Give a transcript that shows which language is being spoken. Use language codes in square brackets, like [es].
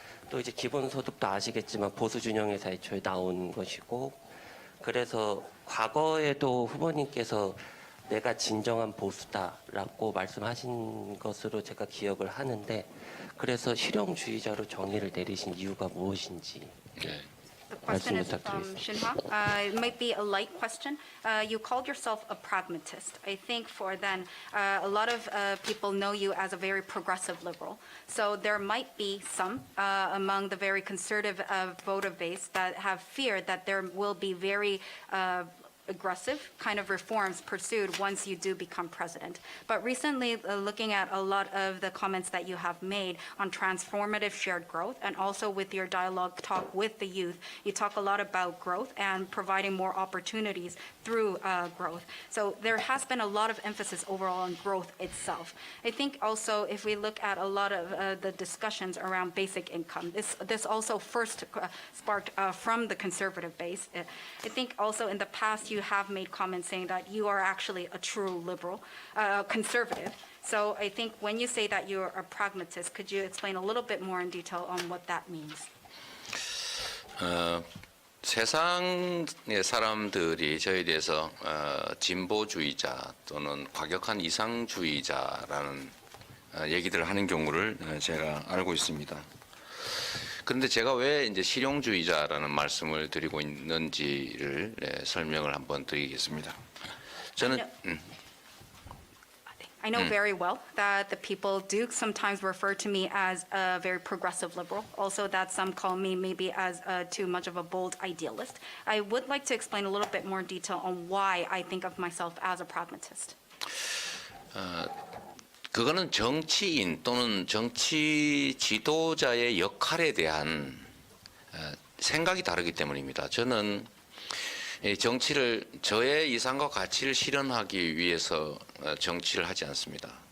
[ko] 또 이제 기본소득도 아시겠지만 보수준영에서 애초에 나온 것이고, 그래서 과거에도 후보님께서 내가 진정한 보수다라고 말씀하신 것으로 제가 기억을 하는데, 그래서 실용주의자로 정의를 내리신 이유가 무엇인지. 네. [en] The question is from Shinha. It might be a light question. You called yourself a pragmatist. I think for then, a lot of people know you as a very progressive liberal. So there might be some among the very conservative voter base that have feared that there will be very aggressive kind of reforms pursued once you do become president. But recently, looking at a lot of the comments that you have made on transformative shared growth, and also with your dialogue talk with the youth, you talk a lot about growth and providing more opportunities through growth. So there has been a lot of emphasis overall on growth itself. I think also if we look at a lot of the discussions around basic income, this also first sparked from the conservative base. I think also in the past you have made comments saying that you are actually a true liberal, conservative. So I think when you say that you're a pragmatist, could you explain a little bit more in detail on what that means? [ko] 세상의 사람들이 저에 대해서 진보주의자 또는 과격한 이상주의자라는 얘기들을 하는 경우를 제가 알고 있습니다. 그런데 제가 왜 이제 실용주의자라는 말씀을 드리고 있는지를 설명을 한번 드리겠습니다. 저는 [en] I know very well that the people do sometimes refer to me as a very progressive liberal. Also that some call me maybe as too much of a bold idealist. I would like to explain a little bit more detail on why I think of myself as a pragmatist. [ko] 그거는 정치인 또는 정치 지도자의 역할에 대한 생각이 다르기 때문입니다. 저는 정치를 저의 이상과 가치를 실현하기 위해서 정치를 하지 않습니다.